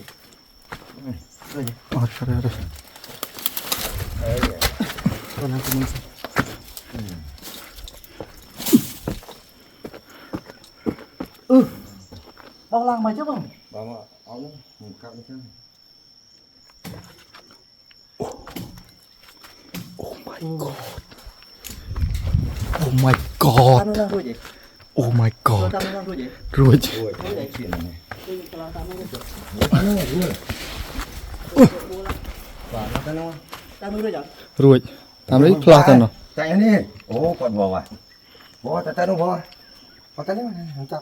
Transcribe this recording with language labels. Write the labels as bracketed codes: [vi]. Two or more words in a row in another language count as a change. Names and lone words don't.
[km] អត់ឆ្រែទេ បងឡើងទៅនេះបងឡើងមកចុះបង អត់ខ្ញុំកាប់អញ្ចឹង [en] Oh my god Oh my god Oh my god រួចរួចតាមនេះផ្លាស់ទៅនោះ តែនេះអូគាត់បងតែនោះបងតែនេះខ្ញុំចាប់